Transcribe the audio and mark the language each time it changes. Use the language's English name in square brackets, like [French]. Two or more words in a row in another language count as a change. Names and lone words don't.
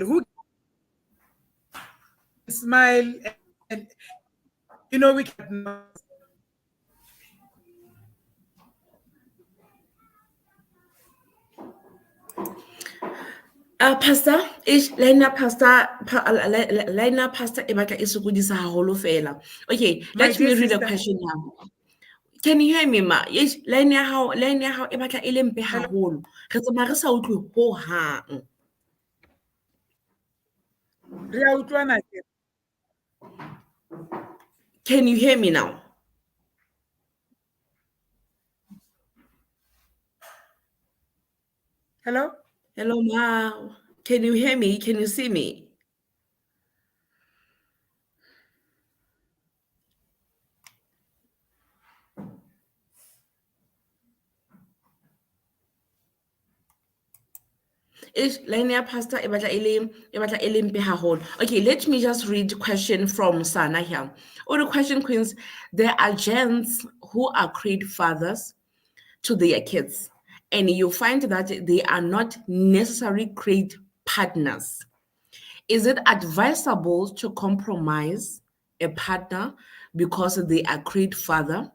[English] Who can smile and we can. [Southern Sotho] Pastor, ish, lina pastor, lina pastor, e batla e sokodisa haholo fela. [English] Okay, My let dear me read a sister, question now. Can you hear me, ma? Yes, [Southern Sotho] line ya hao e batla e le mpe [English] hello. [Southern Sotho] haholo. Re tsamaya re sa utlwe ho hang. Re a utlwana ke. [English] Can you hear me now? Hello? Hello, ma. Can you hear me? Can you see me? [Southern Sotho] Ish, line ya pastor e batla e le mpe haholo. [English] Okay, let me just read question from Sana here. Or the question, Queens, there are gents who are great fathers to their kids, and you find that they are not necessarily great partners. Is it advisable to compromise a partner because they are great father?